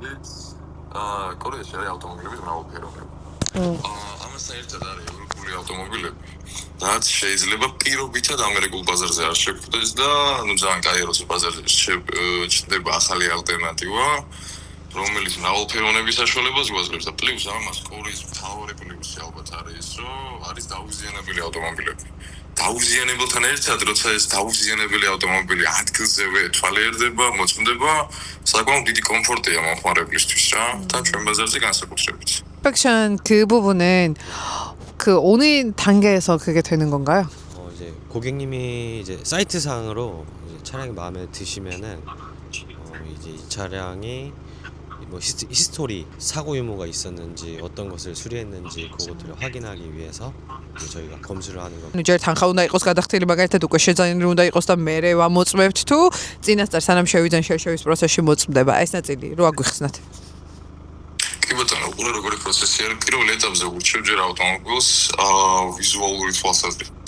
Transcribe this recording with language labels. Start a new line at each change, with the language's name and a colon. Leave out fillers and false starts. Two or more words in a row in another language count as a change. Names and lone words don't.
Georgian: კორეაში არის ავტომობილების მრავალფეროვნება. ამასთან ერთად არის ევროპული ავტომობილები, რაც შეიძლება პირობითად ამერიკულ ბაზარზე არ შეგვხვდეს და ძალიან კაია როცა ბაზარზე ჩნდება ახალი ალტერნატივა, რომელიც მრავალფეროვნების საშუალებას გვაძლევს და პლუს ამას კორეის მთავარი პლუსი ალბათ არის, რომ არის დაუზიანებელი ავტომობილები. დაუზიანებელთან ერთად, როცა ეს დაუზიანებელი ავტომობილი ადგილზევე თვალიერდება, მოწმდება, საკმაოდ დიდი კომფორტია მომხმარებლისთვის რა და ჩვენ ბაზარზე განსაკუთრებით.
Korean: 北上그 부분은 그 오늘 단계에서 그게 되는 건가요? 이제 고객님이 이제 사이트상으로 이제 차량이 마음에 드시면은 이제 이 차량이 뭐 히스토리 사고 유무가 있었는지 어떤 것을 수리했는지 그것들을 확인하기 위해서 저희가 검수를 하는 겁니다.
Georgian: ჯერ თანხა უნდა იყოს გადახდილი მაგალითად უკვე შეძენილი უნდა იყოს და მე ვამოწმებთ თუ წინასწარ სანამ შევიძენ შერშევის პროცესში მოწმდება ეს ნაწილი რო აგვიხსნათ. კი ბატონო, უყურე როგორი პროცესი არის. პირველ ეტაპზე ურჩევ ჯერ ავტომობილს ვიზუალური თვალსაზრისით.